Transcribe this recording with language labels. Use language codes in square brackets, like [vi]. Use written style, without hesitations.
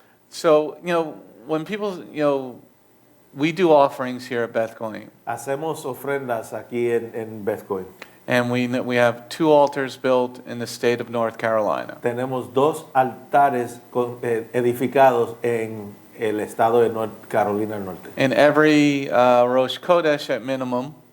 [en] So, when people, we do offerings here at Bethlehem. [es] Hacemos ofrendas aquí en Bethcoin. [en] And we have 2 altars built in the state of North Carolina. [es] Tenemos 2 altares edificados en el estado de North Carolina del Norte. [en] And every Rosh Chodesh at minimum,